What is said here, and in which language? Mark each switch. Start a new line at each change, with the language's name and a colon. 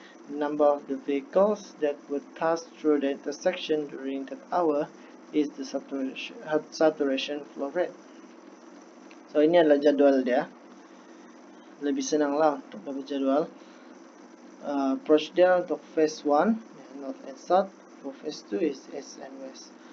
English: The number of the vehicles that would pass through the intersection during that hour is the saturation flow rate.
Malay: So ini adalah jadual dia. Lebih senang lah untuk dapat jadual.
English: Approach
Malay: dia untuk
English: phase 1 north and south. For phase 2 is east and west.